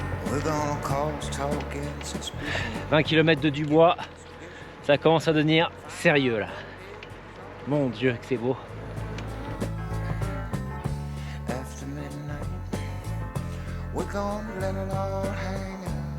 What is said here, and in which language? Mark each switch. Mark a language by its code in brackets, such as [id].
[en] We're gonna cause talk and suspicion. [fr] 20 km de Dubois, ça commence à devenir sérieux là. Mon Dieu que c'est beau. [en] After midnight, we're gonna let it all hang out.